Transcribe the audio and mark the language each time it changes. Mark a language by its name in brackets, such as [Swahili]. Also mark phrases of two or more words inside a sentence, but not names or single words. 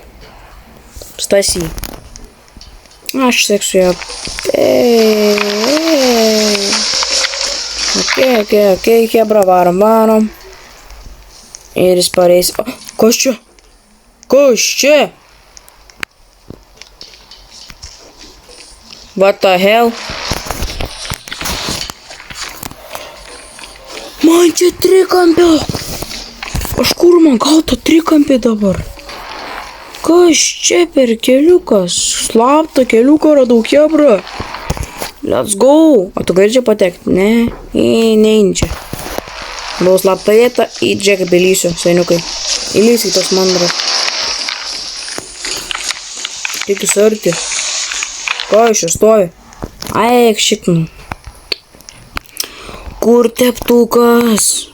[Lithuanian] Stasy. Aš seksiu ją. Okei, hebra, varom. Ir jis pareis. Kas čia? Kas čia? [English] What the hell? [Lithuanian] Man čia trikampė. Aš kur man gauta trikampė dabar? Kas čia per keliukas? Slaptą keliuką radau, hebra. [English] Let's go. [Lithuanian] O tu gali čia patekti? Ne, neini čia. Buvau slaptą vietą, į džeką dalysiu, seniukai. Įlysi į tos mandras. Tik įsarti. Ko iš čia stovi? Eik šiknu. Kur teptukas?